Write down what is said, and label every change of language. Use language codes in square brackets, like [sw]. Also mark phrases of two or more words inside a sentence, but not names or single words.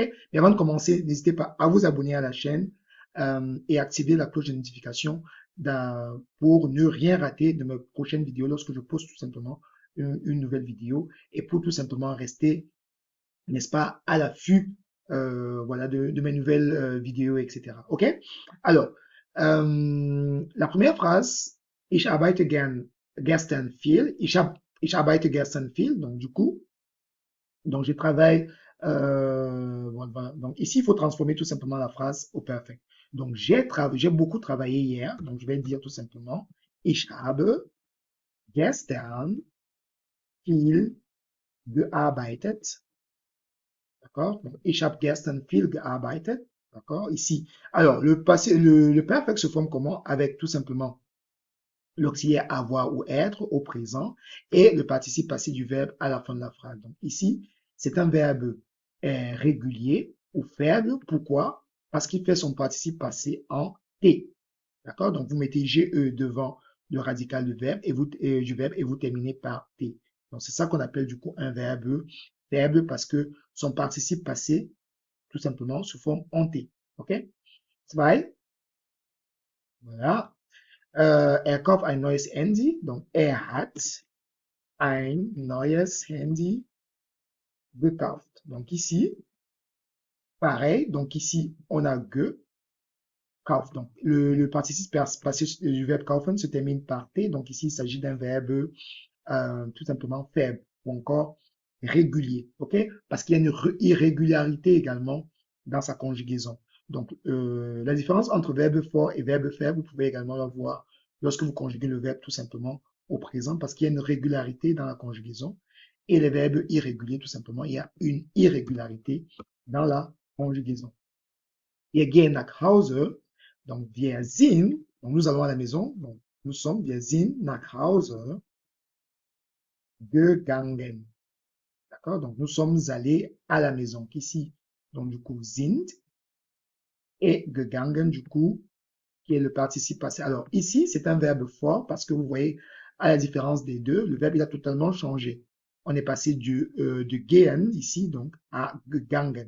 [fr] Mais avant de commencer, n'hésitez pas à vous abonner à la chaîne et activer la cloche de notification pour ne rien rater de mes prochaines vidéos lorsque je poste tout simplement une nouvelle vidéo et pour tout simplement rester, n'est-ce pas, à l'affût voilà, de mes nouvelles vidéos, etc. OK? Alors, la première phrase, [de] ich arbeite gestern viel. Ich arbeite gestern viel. [fr] Donc, du coup, donc je travaille. Voilà. Donc, ici, il faut transformer tout simplement la phrase au perfect. Donc, j'ai beaucoup travaillé hier. Donc, je vais dire tout simplement, [de] ich habe gestern viel gearbeitet. [fr] D'accord? Donc, [de] ich habe gestern viel gearbeitet. [fr] D'accord? Ici. Alors, le passé, le perfect se forme comment? Avec tout simplement l'auxiliaire avoir ou être au présent et le participe passé du verbe à la fin de la phrase. Donc, ici, c'est un verbe régulier ou faible. Pourquoi? Parce qu'il fait son participe passé en T. D'accord? Donc, vous mettez GE devant le radical du verbe et vous terminez par T. Donc, c'est ça qu'on appelle du coup un verbe faible parce que son participe passé, tout simplement, se forme en T. OK? Zwei. Voilà. [de] Er kauft ein neues Handy. Donc, hat ein neues Handy gekauft. [fr] Donc, ici, pareil. Donc, ici, on a kauf. Donc, le participe passé du verbe kaufen se termine par T. Donc, ici, il s'agit d'un verbe tout simplement faible ou encore régulier. OK? Parce qu'il y a une irrégularité également dans sa conjugaison. Donc, la différence entre verbe fort et verbe faible, vous pouvez également la voir lorsque vous conjuguez le verbe tout simplement au présent parce qu'il y a une régularité dans la conjugaison. Et les verbes irréguliers, tout simplement, il y a une irrégularité dans la conjugaison. [de] Wir gehen nach Hause. Donc, wir sind, [fr] donc nous allons à la maison. Donc, [de] wir sind nach Hause gegangen. [fr] D'accord? Donc, nous sommes allés à la maison. Ici, donc, du coup, sind et gegangen, du coup, qui est le participe passé. Alors, ici, c'est un verbe fort parce que vous voyez, à la différence des deux, le verbe, il a totalement changé. On est passé de gehen, ici, donc, à gegangen.